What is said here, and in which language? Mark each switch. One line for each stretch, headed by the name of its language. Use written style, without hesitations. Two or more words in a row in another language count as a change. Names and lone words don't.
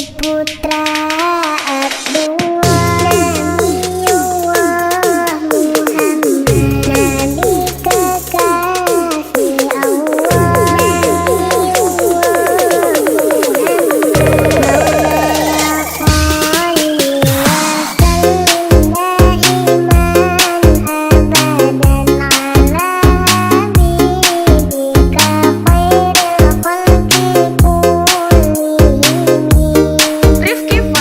Indonesian: putra Abdullah, Nabiullah Muhammad, Nabi kekasih Allah, Nabiullah Muhammad,
Arabic: مولاي صل وسلم دائما أبدا على حبيبك خير الخلق كلهم. Rifki